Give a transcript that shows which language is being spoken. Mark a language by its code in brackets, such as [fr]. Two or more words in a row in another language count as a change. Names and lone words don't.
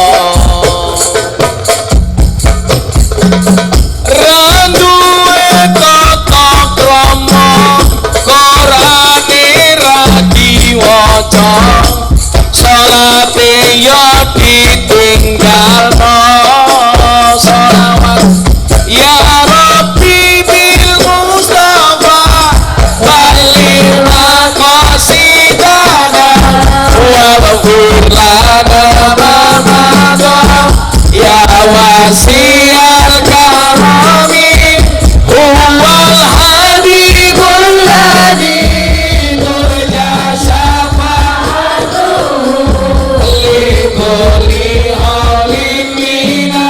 [jv] Randuwe tata krama, Qur'ane ra diwaca, salate yo ditinggalno. [ar] صلوات يا رب بالمصطفى ولل قاصدنا واغفر لنا ما مضى يا واسع الكرم هو الحبيب الذي ترجى شفاعته لكل هول من